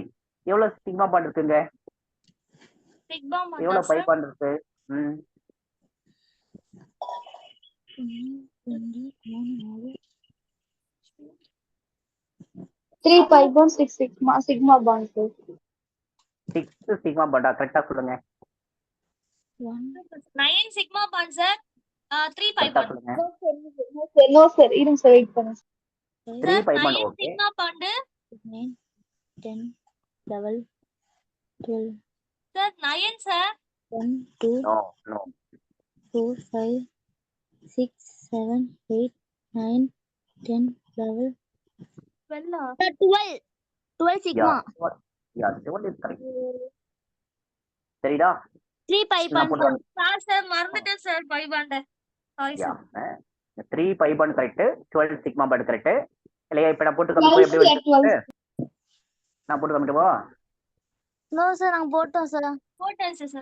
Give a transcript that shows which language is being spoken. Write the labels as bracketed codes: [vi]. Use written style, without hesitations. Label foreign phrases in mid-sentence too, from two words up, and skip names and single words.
[ta] எவ்வளவு [en] sigma bond [ta] இருக்குங்க? [en] sigma bond [ta] எவ்வளவு [en] pi bond [ta] இருக்கு? [en] 3 pi bond 6 sigma bond sir. [ta] 6 [en] sigma bond? [ta] கரெக்டா சொல்லுங்க. [en] 9 sigma bond sir. 3 pi [ta] கரெக்டா [en] bond. [ta] சொல்லுங்க. [en] No sir, [ta] இருங்க சார் வெயிட் பண்ணுங்க. 3 [en] pi bond. [ta] ஓகே. [en] sigma bond 9 10 11 12 sir 9 sir. 1 2 no 4 5 6 7 8 9 10 11 12 sigma. ya 12 is correct. சரிடா? 3 pi bond [ta] போடுறேன். sir மறந்துட்டேன் சார் [en] pi bond. [ta] சாரி யா சார். 3 [en] pi bond correct, [ta] 12 [en] sigma bond correct [ta] இல்லையா? இப்ப நான் போட்டு காமிப்போம், எப்படி வருது? நான் போட்டு காமிக்கவா? [en] no sir [ta] நாங்க போட்டோம் சார். போட்டாச்சு சார்.